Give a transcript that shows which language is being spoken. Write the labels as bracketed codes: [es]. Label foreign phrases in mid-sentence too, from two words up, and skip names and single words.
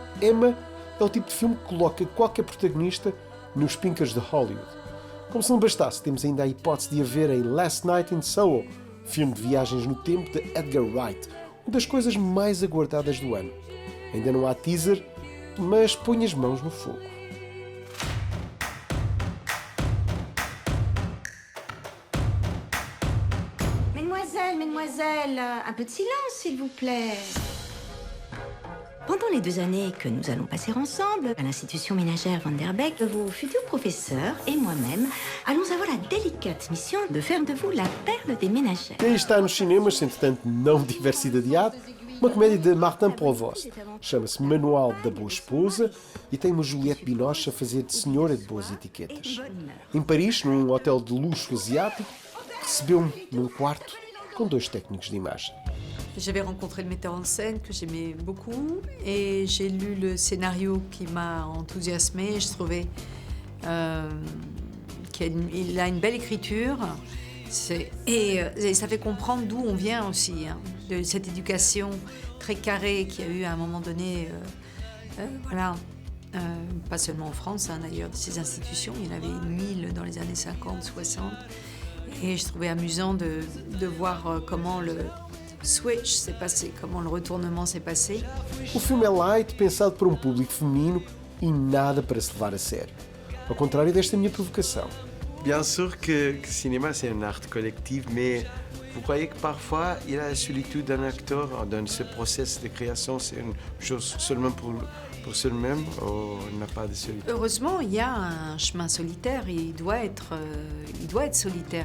[pt] Emma é o tipo de filme que coloca qualquer protagonista nos pincas de Hollywood. Como se não bastasse, temos ainda a hipótese de a ver em Last Night in Soho, filme de viagens no tempo de Edgar Wright, uma das coisas mais aguardadas do ano. Ainda não há teaser, mas põe as mãos no fogo. [fr] Mademoiselle, un peu de silence, s'il vous plaît. Pendant les 2 années que nous allons passer ensemble à l'institution ménagère Van der Beek, vos futurs professeurs et moi-même allons avoir la délicate mission de faire de vous la perle des ménagères. [pt] Quem está nos cinemas, se entretanto não tiver sido adiado, Uma comédia de Martin Provost. Chama-se Manual da Boa Esposa e tem uma Juliette Binoche a fazer de senhora de boas etiquetas. Em Paris, num hotel de luxo asiático, recebeu-me num quarto com 2 técnicos de imagem. [fr] J'avais rencontré le metteur en scène que j'aimais beaucoup et j'ai lu le scénario qui m'a enthousiasmée. Je trouvais qu'il a une belle écriture et ça fait comprendre d'où on vient aussi, hein, de cette éducation très carrée qu'il y a eu à un moment donné, pas seulement en France, hein, d'ailleurs, de ces institutions. Il y en avait 1000 dans les années 50, 60 et je trouvais amusant de voir comment le switch s'est passé, comment le retournement s'est passé. [pt] O filme é light, pensado para um público feminino e nada para se levar a sério. Ao contrário desta minha provocação. [fr] Bien sûr que le cinéma, c'est un art collectif, mais vous croyez que parfois, il a la solitude d'un acteur dans ce processus de création, c'est une chose seulement pour soi-même, ou il n'a pas de solitude? Heureusement, il y a un chemin solitaire et il doit être solitaire.